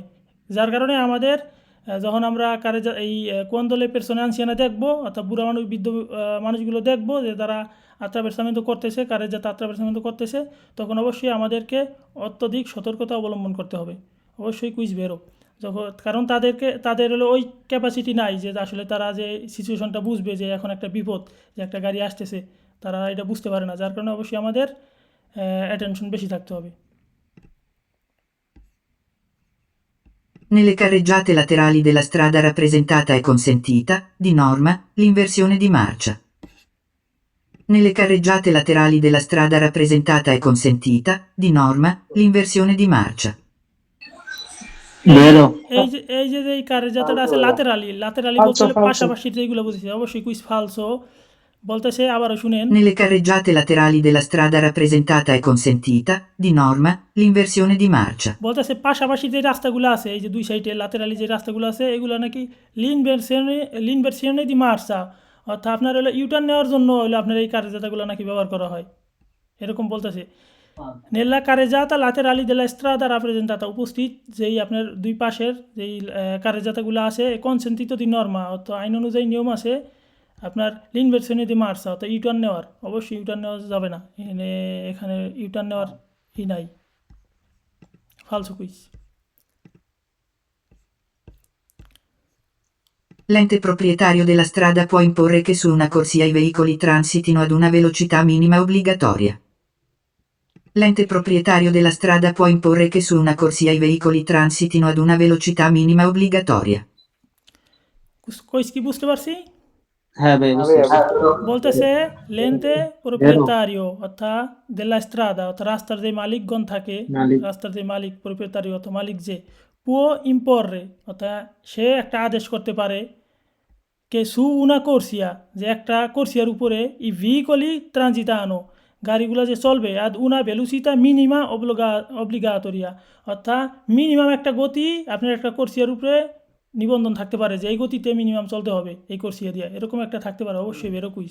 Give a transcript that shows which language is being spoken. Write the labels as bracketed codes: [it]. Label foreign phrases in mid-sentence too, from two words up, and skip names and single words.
[bn] যার কারণে আমাদের যখন আমরা এই [it] quando le persone anziane [bn] দেখবো, অর্থাৎ বুড়া মানুষ বৃদ্ধ মানুষগুলো দেখবো যে তারা আত্রাবেরসামেন্ট করতেছে, কারেজাতা আত্রাবেরসামেন্ট করতেছে, তখন অবশ্যই আমাদেরকে অত্যধিক সতর্কতা অবলম্বন করতে হবে। অবশ্যই [it] quiz vero [bn] যখন, কারণ তাদের হলো ওই ক্যাপাসিটি নাই যে আসলে তারা যে সিচুয়েশনটা বুঝবে যে এখন একটা বিপদ, যে একটা গাড়ি আসতেছে, তারা এটা বুঝতে পারে না। যার কারণে অবশ্যই আমাদের অ্যাটেনশন বেশি থাকতে হবে। [it] Nelle carreggiate laterali della strada rappresentata è consentita, di norma, l'inversione di marcia. Nelle carreggiate laterali della strada rappresentata è consentita, di norma, l'inversione di marcia. [bn] এই যে কারের যাত্রাটা আছে লাতেরালি বলতে পাশাপাশি যেগুলো বুঝেছি, অবশ্যই [it] quiz falso. [bn] বলতেছে আবারও শুনেন, [it] Nelle carreggiate laterali della strada rappresentata è consentita, di norma, l'inversione di marcia. [bn] বলতেছে পাশাপাশি যে রাস্তাগুলো আছে, এই যে দুই সাইডে লাতেরালি যে রাস্তাগুলো আছে, এগুলো নাকি [it] l'inversione di marcia, [bn] অর্থাৎ আপনার হলো ইউটার্ন নেওয়ার জন্য হলো আপনার এই কারেজাতাগুলো নাকি ব্যবহার করা হয়, এরকম বলতেছে। [it] nella carreggiata laterali della strada rappresentata, [bn] উপস্থিত যেই আপনার দুই পাশের যেই কারেজাতাগুলো আছে, [it] consentito di norma, [bn] অর্থাৎ আইন অনুযায়ী নিয়ম আছে আপনার [it] l'inversione di marcia, [bn] অর্থাৎ ইউটার্ন নেওয়ার, অবশ্যই ইউটার্ন নেওয়া যাবে না, এখানে ইউটার্ন নেওয়ার নাই, [it] falso quiz. L'ente proprietario della strada può imporre che su una corsia i veicoli transitino ad una velocità minima obbligatoria. L'ente proprietario della strada può imporre che su una corsia i veicoli transitino ad una velocità minima obbligatoria. [bn] কুইজ কি বুঝতে পারছি? হ্যাঁ ভাই বুঝতে পারছি। বলতেছে [it] l'ente proprietario [bn] অর্থাৎ [it] della strada, [bn] অর্থাৎ রাস্তার যে মালিকগণ থাকে, মালিক। রাস্তার যে মালিক প্রোপ্রিয়েতারিও অর্থাৎ মালিক যে, [it] può imporre [bn] অর্থাৎ সে একটা আদেশ করতে পারে, [it] che su una corsia [bn] যে একটা কোর্সিয়ার উপরে [it] i veicoli transitano [bn] গাড়িগুলো যে চলবে, [it] ad una velocità minima obbligatoria, [bn] অর্থাৎ মিনিমাম একটা গতি আপনার একটা কোর্সিয়ার উপরে নিবন্ধন থাকতে পারে যে এই গতিতে মিনিমাম চলতে হবে এই কোর্সিয়া দিয়ে, এরকম একটা থাকতে পারে, অবশ্যই [it] vero quiz.